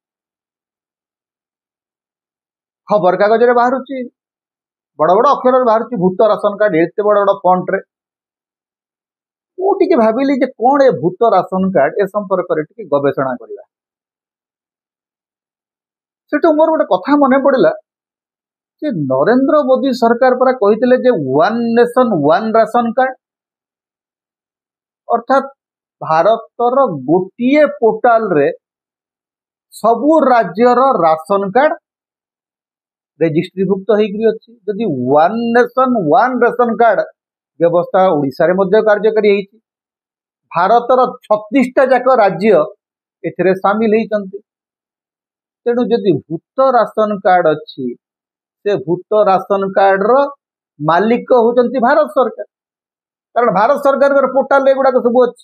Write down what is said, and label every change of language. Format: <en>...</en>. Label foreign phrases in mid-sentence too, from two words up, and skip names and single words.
<or>ଖବର କାଗଜ ରେ ବାହାରୁଛି ବଡ଼ ବଡ଼ ଅକ୍ଷର ରେ ବାହାରୁଛି ଭୂତ ରାସନ କାର୍ଡ ଏତେ ବଡ଼ ବଡ଼ ଫଣ୍ଟ ରେ। ମୁଁ ଟିକେ ଭାବିଲି ଯେ କଣ ଏ ଭୂତ ରାସନ କାର୍ଡ ଏ ସମ୍ପର୍କ ରେ ଟିକେ ଗବେଷଣା କରିବା। ସେଠୁ ମୋର ଗୋଟେ କଥା ମନେ ପଡ଼ିଲା ଯେ ନରେନ୍ଦ୍ର ମୋଦୀ ସରକାର ପରା କହିଥିଲେ ଯେ ୱାନ ନେସନ ୱାନ ରାସନ କାର୍ଡ, ଅର୍ଥାତ ଭାରତର ଗୋଟିଏ ପୋର୍ଟାଲ ରେ ସବୁ ରାଜ୍ୟର ରାସନ କାର୍ଡ ରେଜିଷ୍ଟ୍ରୀଭୁକ୍ତ ହୋଇକରି ଅଛି। ଯଦି ୱାନ ନେସନ ୱାନ ରାସନ କାର୍ଡ ବ୍ୟବସ୍ଥା ଓଡ଼ିଶା ରେ ମଧ୍ୟ କାର୍ଯ୍ୟକାରୀ ହେଉଛି, ଭାରତର 36 ଟା ଯାକ ରାଜ୍ୟ ଏଥିରେ ସାମିଲ ହେଉଛନ୍ତି। ତେଣୁ ଯଦି ଭୂତ ରାସନ କାର୍ଡ ଅଛି ସେ ଭୂତ ରାସନ କାର୍ଡ ର ମାଲିକ ହେଉଛନ୍ତି ଭାରତ ସରକାର, କାରଣ ଭାରତ ସରକାର ପୋର୍ଟାଲ ଏଗୁଡ଼ା ସବୁ ଅଛି।</or>